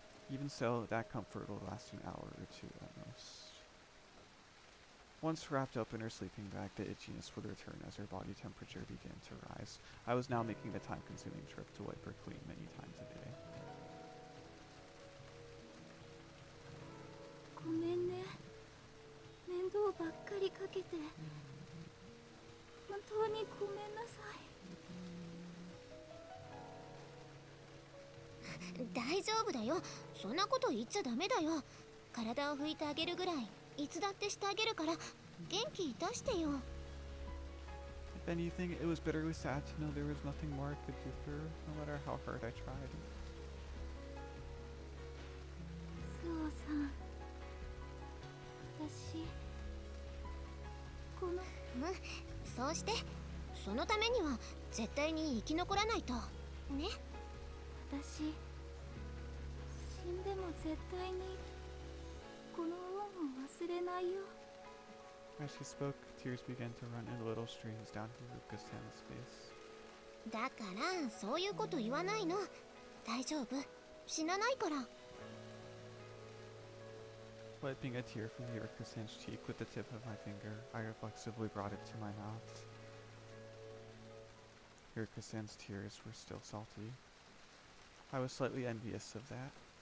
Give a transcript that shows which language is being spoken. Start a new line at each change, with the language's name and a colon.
English: Even so, that comfort will last an hour or two at most. Once wrapped up in her sleeping bag, the itchiness would return as her body temperature began to rise. I was now making the time-consuming trip to wipe her clean many times a day.
Japanese: ごめんね、面倒ばっかりかけて。本当にごめんなさい。大丈夫だよ。そんなこと言っちゃダメだよ。体を拭いてあげるぐらいいつだってしてあげるから元気出してよ。
English: If anything, it was bitterly sad to know there was nothing more I could do for her, no matter how hard I tried.
Japanese: そうさん、私このそうして。そのためには絶対に生き残らないとね。私死んでも絶対にこの恩を忘れないよ。
English: As she spoke, tears began to run in little streams down Hirooka's Sam's face.
Japanese: だからそういうこと言わないの。大丈夫、死なないから。
English: Wiping a tear from Hirooka's singed cheek with the tip of my finger, I reflexively brought it to my mouth. Hirooka-san's tears were still salty. I was slightly envious of that.